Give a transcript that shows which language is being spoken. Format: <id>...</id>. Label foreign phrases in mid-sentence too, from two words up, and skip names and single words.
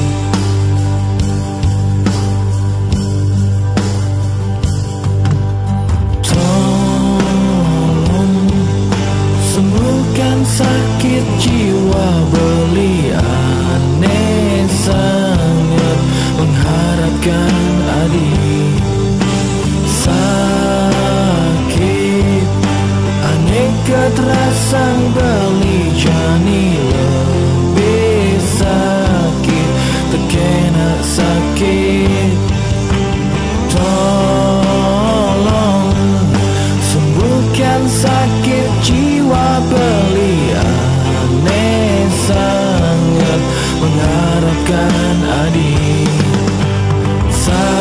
<id>Tolong sembuhkan sakit jiwa beli, aneh sangat mengharapkan adik. Sakit aneh</id> <ban>keterasang beli,</ban> <id>jani lebih sakit terkena sakit. Tolong sembuhkan sakit jiwa beli, aneh sangat mengharapkan adik.</id>